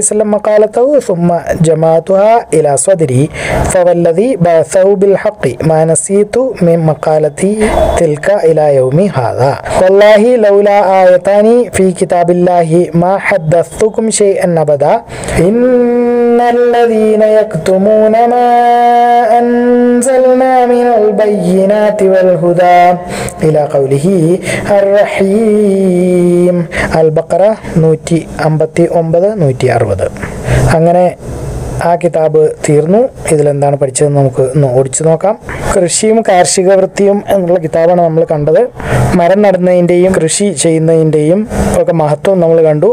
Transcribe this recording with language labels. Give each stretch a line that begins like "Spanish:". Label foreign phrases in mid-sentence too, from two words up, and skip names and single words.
Arabic: وسلم مقالته ثم جمعتها إلى صدري فوالذي بعثه بالحق ما نسيت من مقالتي تلك إلى يوم هذا والله لولا آيتان في كتاب الله ما حدثتكم شيئا أبدا إن الذين يكتمون ما أنزلنا من البينات والهدى إلى قوله الرحيم.
Malayalam: അൽ ബഖറ 159, 160. അങ്ങനെ ആ കിതാബ് തീർന്നു. ഇതിലെന്താണ് പഠിച്ചതെന്ന് നമുക്ക് ഒന്ന് ഓടിച്ചു നോക്കാം. കൃഷിയും കാർഷിക വൃത്തിയും എന്നുള്ള കിതാബാണ് നമ്മൾ കണ്ടത്. മരം നടുന്നതിൻ്റെയും കൃഷി ചെയ്യുന്നതിൻ്റെയും ഒക്കെ മഹത്വം നമ്മൾ കണ്ടു.